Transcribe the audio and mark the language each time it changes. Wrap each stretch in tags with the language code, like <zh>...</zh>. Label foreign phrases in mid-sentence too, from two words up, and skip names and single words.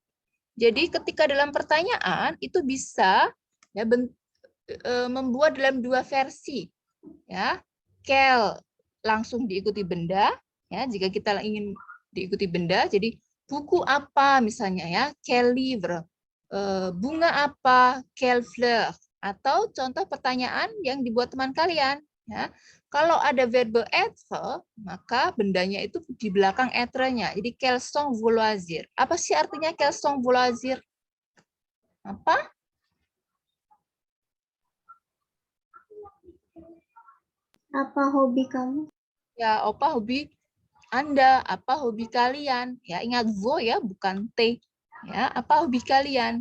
<id>Jadi ketika dalam pertanyaan itu bisa ya membuat dalam dua versi ya. Quel langsung diikuti benda ya, jika kita ingin diikuti benda jadi buku apa misalnya ya,</id> <fr>quel livre,</fr> <id>bunga apa,</id> <fr>quelle fleur,</fr> <id>atau contoh pertanyaan yang dibuat teman kalian ya. Kalau ada</id> <fr>verbe être,</fr> <id>maka bendanya itu di belakang être-nya. Jadi</id> <fr>quels sont vos loisirs.</fr> <id>Apa sih artinya</id> <fr>quels sont vos loisirs?</fr> <id>Apa? Apa hobi kamu? Ya, apa hobi Anda? Apa hobi kalian? Ya, ingat vo ya, bukan t. Ya, apa hobi kalian?</id>